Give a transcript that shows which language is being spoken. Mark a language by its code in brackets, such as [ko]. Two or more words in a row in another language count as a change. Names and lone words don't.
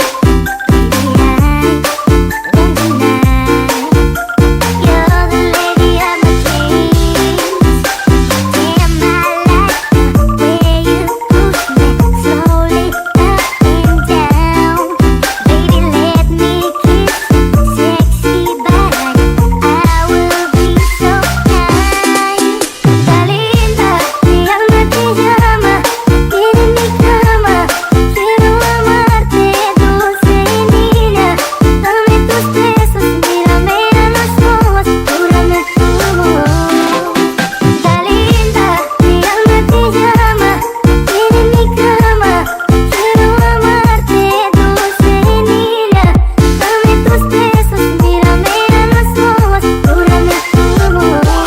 [en] Baby, I won't deny you're the lady of my dreams. Damn, I like the way you push me slowly up and down. Baby, let me kiss sexy body. I will be so kind. [es] Linda, mi alma te llama, quiere mi cama. Quiero amarte, dulce niña. Dame tus besos, mírame a los ojos, júrame tu amor. Linda, mi alma te llama, quiere mi cama. Quiero amarte, dulce niña. Dame tus besos, mírame a los ojos, júrame tu amor.